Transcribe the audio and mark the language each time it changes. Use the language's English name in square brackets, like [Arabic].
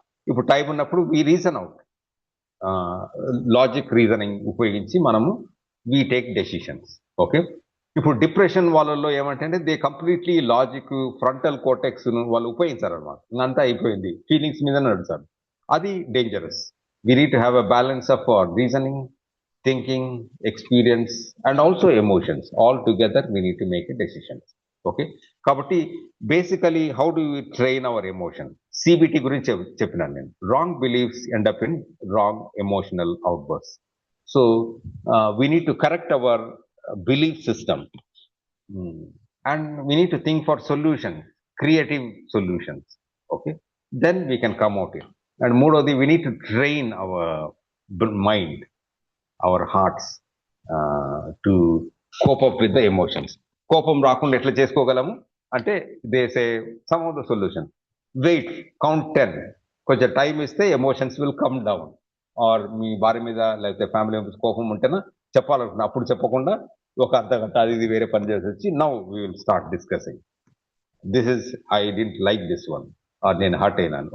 [Telugu] ఇప్పుడు టైం ఉన్నప్పుడు [English] we reason out, [Telugu] logic reasoning ఉపయోగించి మనము [English] We take decisions. [Telugu] ఓకే, ఇప్పుడు డిప్రెషన్ వాళ్ళలో ఏమంటే [English] they completely logic, [Telugu] frontal cortex వాళ్ళు ఉపయోగించారు అనమాట. అంతా అయిపోయింది, ఫీలింగ్స్ మీద నడుస్తారు. అది dangerous. [English] We need to have a balance of reasoning, thinking, experience, and also emotions. All together, we need to make a decision. Okay. కాబట్టి basically, how do we train our emotion? [Telugu] CBT గురించి చెప్పినాను నేను. [English] Wrong beliefs end up in wrong emotional outbursts. So we need to correct our belief system, and we need to think for solutions, creative solutions. Okay, then we can come out here. And మూడోది, we need to train our mind, our hearts to cope up with the emotions. [Telugu] కోపం రాకుండా ఎట్లా చేసుకోగలము అంటే, [English] they say some of the solution, [Telugu] wait, count 10, కొంచెం time ఇస్తే [English] Emotions will come down. [Telugu] Are మీ భార్య మీద లేకపోతే ఫ్యామిలీ మెంబర్స్ కోపం ఉంటేనా చెప్పాలనుకున్నా, అప్పుడు చెప్పకుండా ఒక అర్ధగంట అది ఇది వేరే పని చేసి వచ్చి, [English] now we will start discussing, this is I didn't like this one, [Telugu] are నేను హర్ట్ అయినాను.